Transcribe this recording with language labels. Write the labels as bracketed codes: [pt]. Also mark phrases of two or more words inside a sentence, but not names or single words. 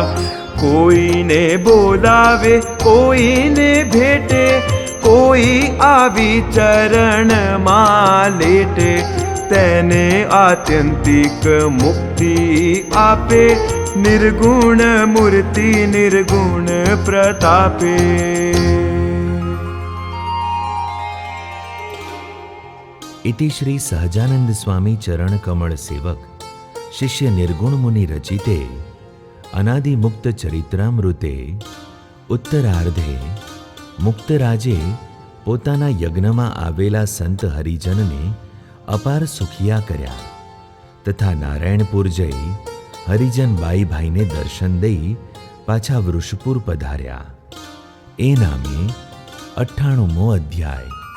[gu] કોઈને બોલાવે કોઈને ભેટે, કોઈ આવી ચરણમાં લેટે. તેને આત્યંતિક મુક્તિ આપે, નિર્ગુણ મૂર્તિ નિર્ગુણ પ્રતાપે. [sa] इति श्री सहजानंद स्वामी चरण कमल सेवक शिष्य निर्गुण मुनि रचिते अनादि मुक्त चरित्रामृते उत्तरार्धे मुक्तराजे [gu] પોતાના યજ્ઞમાં આવેલા સંત હરિજનને અપાર સુખિયા કર્યા તથા નારાયણપુર જઈ હરિજન બાઈભાઈને દર્શન દઈ પાછા વૃષપુર પધાર્યા. એ નામે 98મો અધ્યાય.